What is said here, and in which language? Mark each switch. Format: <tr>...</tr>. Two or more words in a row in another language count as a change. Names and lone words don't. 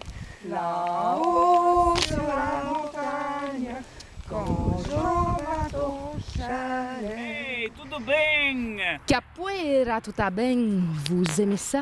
<fr>Là-haut sur la montagne, quand j'aurai ton chalet.</fr> <pt>Hey, tudo bem? Capoeira tudo bem,</pt> <fr>vous aimez ça?</fr>